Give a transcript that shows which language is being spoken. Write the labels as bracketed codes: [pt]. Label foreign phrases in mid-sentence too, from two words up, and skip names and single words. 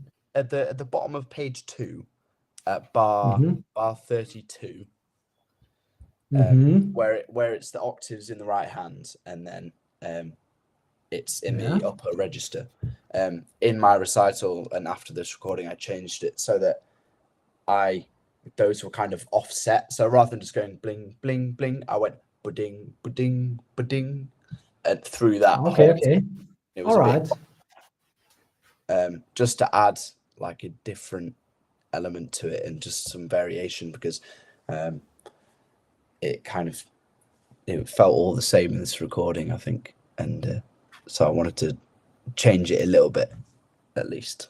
[en] At the bottom of page 2, at bar 32, where it's the octaves in the right hand, and then it's in the upper register. In my recital and after this recording, I changed it so that those were kind of offset. So rather than just going bling bling bling, I went ba-ding ba-ding ba-ding, and through that. Okay. It was all right. Just to add like a different element to it and just some variation, because it felt all the same in this recording, I think, and so I wanted to change it a little bit, at least.